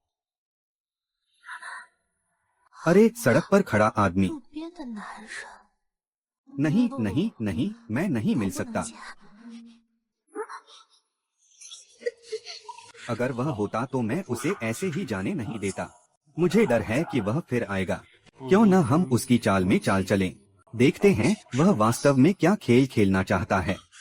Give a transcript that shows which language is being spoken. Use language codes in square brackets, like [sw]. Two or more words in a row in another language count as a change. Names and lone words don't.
[hi] अरे, सड़क पर खड़ा आदमी। [zh] 路边的男人， [hi] नहीं नहीं नहीं, मैं नहीं मिल सकता। [zh] 不能见 [hi] अगर वह होता तो मैं उसे ऐसे ही जाने नहीं देता। मुझे डर है कि वह फिर आएगा। क्यों न हम उसकी चाल में चाल चलें। देखते हैं वह वास्तव में क्या खेल खेलना चाहता है।